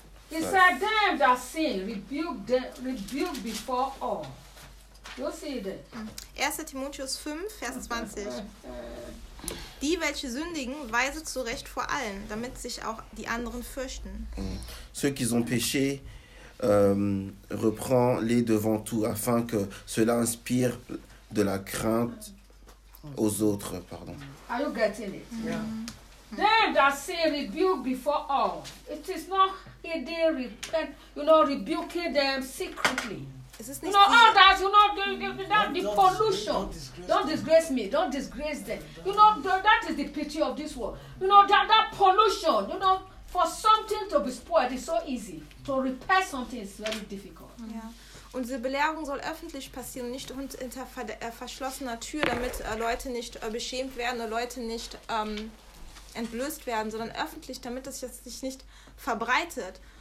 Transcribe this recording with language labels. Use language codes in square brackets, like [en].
[en] He said, them that sin, rebuke before all. You see it there. [de] 1. Timotheus 5, Vers 20. Die, welche sündigen, weise zurecht vor allen, damit sich auch die anderen fürchten. [fr] Ceux qui ont péché, reprends-les devant tout, afin que cela inspire de la crainte aux autres. Pardon. [en] Are you getting it? Mm-hmm. Yeah. Them that say rebuke before all. It is not hidden, repent, you know, rebuking them secretly. You know, all that, you know, the pollution. Don't disgrace me. Don't disgrace them. You know, that is the pity of this world. You know, that pollution, you know, for something to be spoiled is so easy. To repair something is very difficult. Yeah. [de] Unsere Belehrung soll öffentlich passieren, nicht hinter verschlossener Tür, damit Leute nicht beschämt werden oder Leute nicht entblößt werden, sondern öffentlich, damit es sich nicht verbreitet.